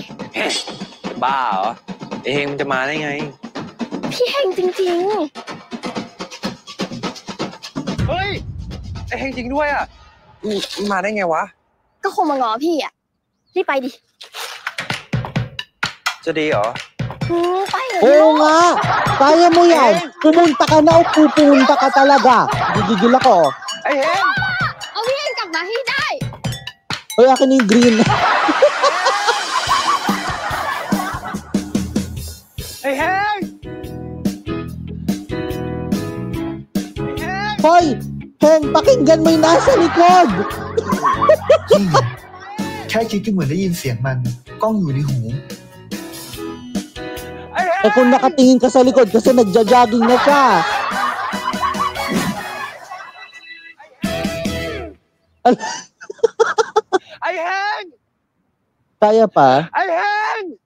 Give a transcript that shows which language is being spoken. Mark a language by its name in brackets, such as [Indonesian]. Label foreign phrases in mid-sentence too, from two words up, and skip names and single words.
[Thai] บ้าเหรอไอเฮงมันจะมาได้ไง พี่เฮงจริง เฮ้ย ไอเฮงจริงด้วยอ่ะมาได้ไงวะ ๆ ก็คงมาง้อพี่อะรีบไปดิ จะดีเหรอ ไปเถอะ [Filipino] Oo nga! Kaya mo yan! Pumunta ka na o pupunta ka talaga! Gigigil ako. [Thai] ไอ้เฮง เอาพี่เฮงกลับมาให้ได้ [Filipino] Hoy, akin yung green. [Thai] ไอ้เฮง [Filipino] Hoy! Heng, pakinggan mo yung nasa likod! [Thai] แค่คิดก็เหมือนได้ยินเสียงมัน กล้องอยู่ในหู [Filipino] Eh kung nakatingin ka sa likod kasi nagja-jogging na siya. Ay, Heng! Kaya pa? Ay, Heng!